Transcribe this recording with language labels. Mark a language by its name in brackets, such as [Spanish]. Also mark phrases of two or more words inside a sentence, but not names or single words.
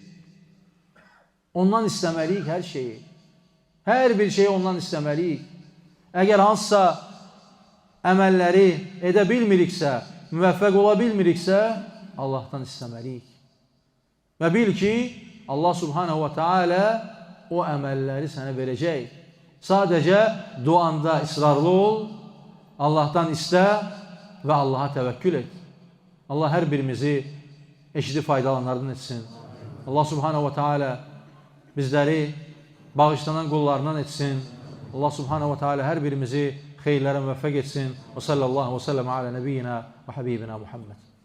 [Azerbaijani] Ondan istəməliyik hər şeyi, hər bir şeyi ondan istəməliyik. Əgər hansısa əməlləri edə bilmiriksə, müvəffəq ola bilmiriksə, Allahdan istəməliyik. Və bil ki, Allah [Arabic] سبحانه وتعالى [Azerbaijani] o əməlləri sənə verəcək. Sadəcə duanda israrlı ol, Allahdan istə və Allaha təvəkkül et. Allah hər birimizi eşidib faydalanlardan etsin. Allah [Arabic] سبحانه وتعالى [Azerbaijani] bizləri bağışlanan qullarından etsin. Allah [Arabic] سبحانه وتعالى [Azerbaijani] hər birimizi xeyirlərə müvəffəq etsin. [Arabic] وصلى الله وسلم على نبينا وحبيبنا محمد.